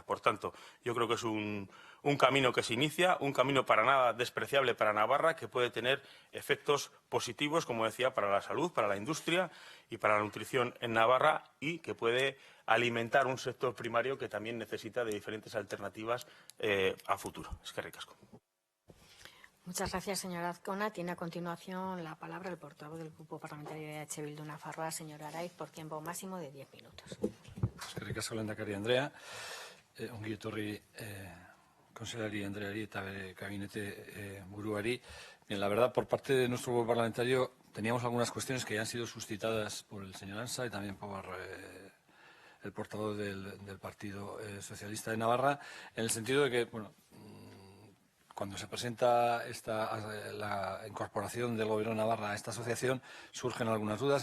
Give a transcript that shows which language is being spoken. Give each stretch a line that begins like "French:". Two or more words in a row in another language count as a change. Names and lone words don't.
Spanish: Por tanto, yo creo que es un camino que se inicia, un camino para nada despreciable para Navarra, que puede tener efectos positivos, como decía, para la salud, para la industria y para la nutrición en Navarra, y que puede alimentar un sector primario que también necesita de diferentes alternativas a futuro.
Basque: Eskerrik asko.
Spanish: Muchas gracias, señora Azcona. Tiene a continuación la palabra el portavoz del Grupo Parlamentario de EH Bildu Nafarroa, señor Araiz, por tiempo máximo de 10 minutos.
Basque: Eskerrik asko, lehendakari Andrea. Ongi etorri konseilari Andreari eta bere gabinete buruari.
Spanish: Bien, la verdad, por parte de nuestro grupo parlamentario teníamos algunas cuestiones que ya han sido suscitadas por el señor Arantza y también por el portavoz del Partido Socialista de Navarra, en el sentido de que, bueno, cuando se presenta la incorporación del Gobierno de Navarra a esta asociación, surgen algunas dudas.